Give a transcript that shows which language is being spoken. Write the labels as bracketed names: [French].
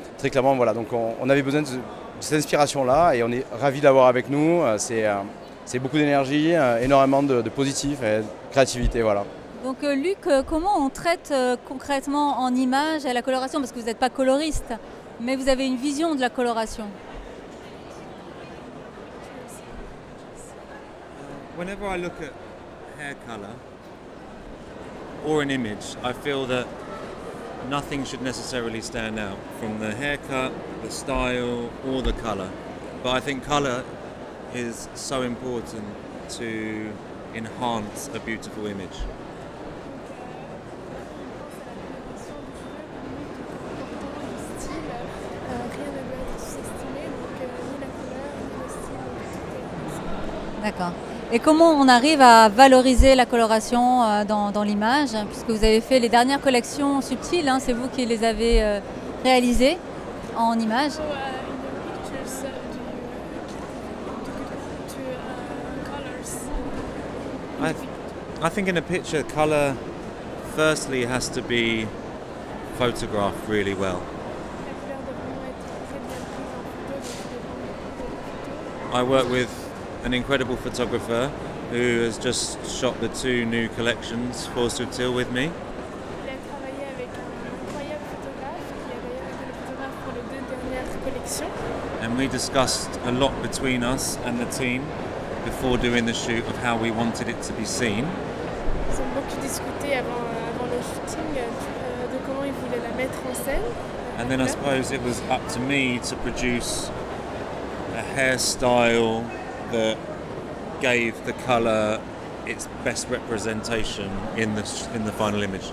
[French] Très clairement, voilà, donc on avait besoin de cette inspiration-là et on est ravis de l'avoir avec nous. C'est beaucoup d'énergie, énormément de positif et de créativité, voilà. Donc Luc, comment on traite concrètement en images à la coloration? Parce que vous n'êtes pas coloriste, mais vous avez une vision de la coloration. [English] Whenever I look at hair colour or an image, I feel that nothing should necessarily stand out from the haircut, the style, or the colour. But I think colour is so important to enhance a beautiful image. [French] Rien ne doit être sous-estimé, donc ni la couleur, ni le style, tout est D'accord. Et comment on arrive à valoriser la coloration dans l'image, puisque vous avez fait les dernières collections subtiles, hein, c'est vous qui les avez réalisées en images. [English] So, in the pictures, do you colors? I think in a picture, colour firstly has to be photographed really well. [French] La couleur doit vraiment être très bien prise en photo, donc tout dépend de la photo. [English] I work with an incredible photographer who has just shot the two new collections for Subtil with me. [French] Il a travaillé avec un incroyable photographe, qui a d'ailleurs été le photographe pour les deux dernières collections. [English] And we discussed a lot between us and the team before doing the shoot of how we wanted it to be seen. [French] Ils ont beaucoup discuté avant le shooting de comment ils voulaient la mettre en scène. [English] And then I suppose it was up to me to produce a hairstyle that gave the colour its best representation in the final image.